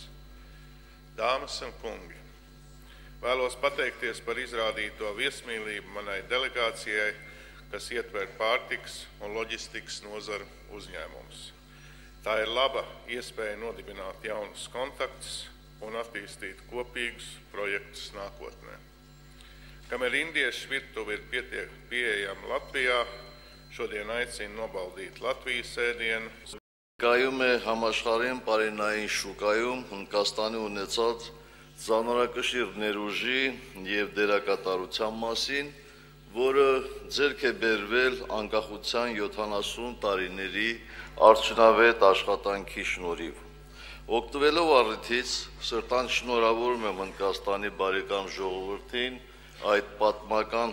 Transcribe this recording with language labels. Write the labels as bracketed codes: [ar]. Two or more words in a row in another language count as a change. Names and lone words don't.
[lv] Dāmas un kungi, vēlos pateikties par izrādīto viesmīlību manai delegācijai, kas ietver pārtikas un loģistikas nozaru uzņēmumus. Tā ir laba iespēja nodibināt jaunus kontaktus un attīstīt kopīgus projektus nākotnē. Kamēr indiešu virtuve ir pieejama Latvijā, šodien aicinu nobaudīt Latvijas ēdienu. [hy] Կայում է համաշխարհային պարենային շուկայում Հնդկաստանի ունեցած ծանրակշիռ ներուժի և դերակատարության մասին, որը ձեռք է բերվել անկախության 70 տարիների արդյունավետ աշխատանքի շնորհիվ։ Օգտվելով առիթից սրտան շնորհավորում եմ Հնդկաստանի բարեկամ ժողովրդին այդ պատմական